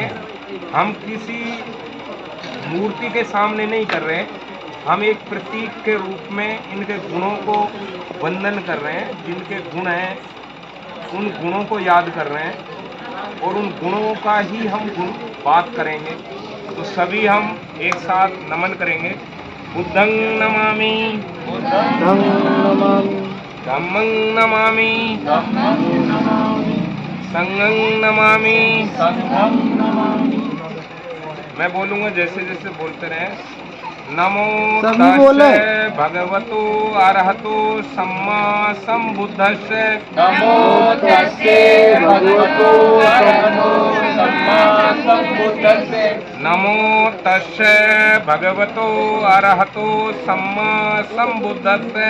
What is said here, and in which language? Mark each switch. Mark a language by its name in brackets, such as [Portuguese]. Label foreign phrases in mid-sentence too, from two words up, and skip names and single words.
[Hindi] हम किसी मूर्ति के सामने नहीं कर रहे हैं, हम एक प्रतीक के रूप में इनके गुणों को वंदन कर रहे हैं। जिनके गुण हैं उन गुणों को याद कर रहे हैं और उन गुणों का ही हम गुण बात करेंगे। तो सभी हम एक साथ नमन करेंगे। [Pali] बुद्धं नमामि, बुद्धं नमामि, धम्मं नमामि, धम्मं नमामि, संघं नमामि। संघं नमामि। [Hindi] मैं बोलूँगा जैसे जैसे बोलते रहे। नमो सभी बोले। [Pali] तस्से भगवतो अरहतो सम्मा संबुद्धस्से नमो तस्से भगवतो अरहतो सम्मा संबुद्धस्से नमो तस्से भगवतो अरहतो सम्मा संबुद्धस्से